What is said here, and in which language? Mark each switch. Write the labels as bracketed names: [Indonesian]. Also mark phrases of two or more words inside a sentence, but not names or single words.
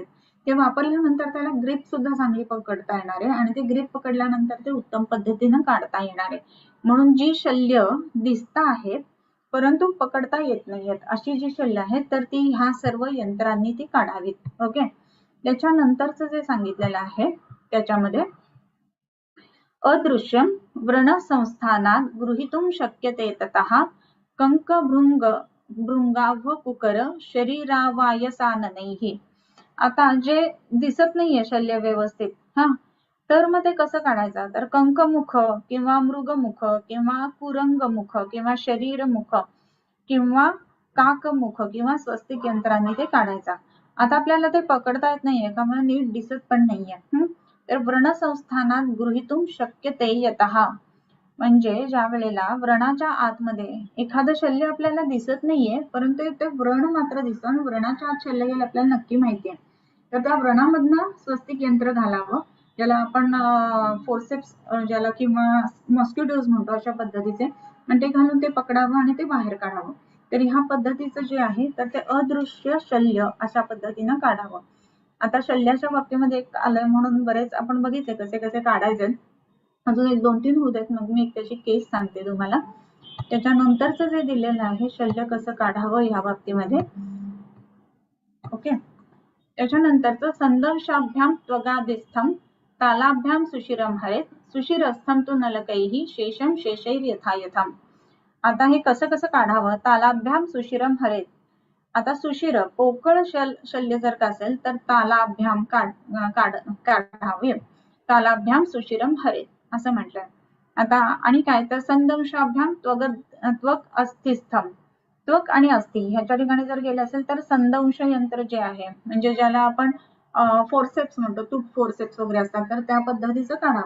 [Marathi] ते वापरल्यानंतर त्याला ग्रिप सुद्धा चांगली पकडता येणार आहे आणि ते ग्रिप पकडल्यानंतर ते उत्तम पद्धतीनं काढता येणार आहे. म्हणून जी शल्य दिसत आहेत परंतु पकडता येत नाहीयेत अशी जी शल्य आहेत तर ती ह्या सर्व यंत्रांनी ती काढावीत. ओके, त्याच्यानंतरचं जे सांगितलेलं आहे त्याच्यामध्ये [Sanskrit] अदृश्यं व्रणसंस्थानात् गृहीतुं शक्यते ततः कंकभृंगावकुकर शरीरावायसाननैः. [Marathi] आता जे दिसत नाहीये शल्य व्यवस्थित तर मग ते कसं काढायचं, तर कंकमुख किंवा मृगमुख किंवा कुरंगमुख किंवा शरीरमुख किंवा काकमुख किंवा स्वस्तिक यंत्रांनी ते काढायचा. आता आपल्याला ते पकडता येत नाहीये का, मग नीट दिसत पण नाहीये. तर [Sanskrit] व्रणसंस्थानात गृहीतुं शक्यते यतः [Marathi] म्हणजे ज्या वेळेला व्रणाच्या आतमध्ये एखादं शल्य आपल्याला दिसत नाहीये परंतु ते व्रण मात्र दिसतं आणि व्रणाच्या आत शल्य गेलं आपल्याला नक्की माहितीये, तर त्या व्रणामधनं स्वस्तिक यंत्र घालावं, ज्याला आपण फोर्सेप्स ज्याला किंवा मॉस्किटोज म्हणतो अशा पद्धतीचे, आणि ते घालून ते पकडावं आणि ते बाहेर काढावं. तर ह्या पद्धतीचं जे आहे तर ते अदृश्य शल्य अशा पद्धतीनं काढावं. आता शल्याच्या बाबतीमध्ये एक आलंय म्हणून बरेच आपण बघितले कसे कसे काढायचे. अजून एक 2-3 होत आहेत, मग मी एक त्याची केस सांगते तुम्हाला. त्याच्यानंतरचं जे दिलेलं आहे शल्य कसं काढावं ह्या बाबतीमध्ये. ओके, त्याच्यानंतरचं [Sanskrit] संदर्शाभ्याम त्वगादिस्थम तालाभ्याम सुशिरम हरेत सुशिरस्थम तु नलकैहि शेषम शेषैर यथायथम. [Marathi] आता हे कसं कसं काढावं, [Sanskrit] तालाभ्याम सुशिरम हरेत. [Marathi] आता सुशिर पोकळ शल्य जर का असेल तर तालाभ्याम काढावे, [Sanskrit] तालाभ्याम सुशिरम हरेत [Marathi] असं म्हटलंय. आता आणि काय तर [Sanskrit] संदंशाभ्याम त्वक अस्थिस्थम, [Marathi] त्वक आणि अस्थि ह्याच्या ठिकाणी जर गेलं असेल तर संदंश यंत्र जे आहे म्हणजे ज्याला आपण फोर्सेप्स म्हणतो, तूप फोर्सेप्स वगैरे असतात, तर त्या पद्धतीचं काढावं.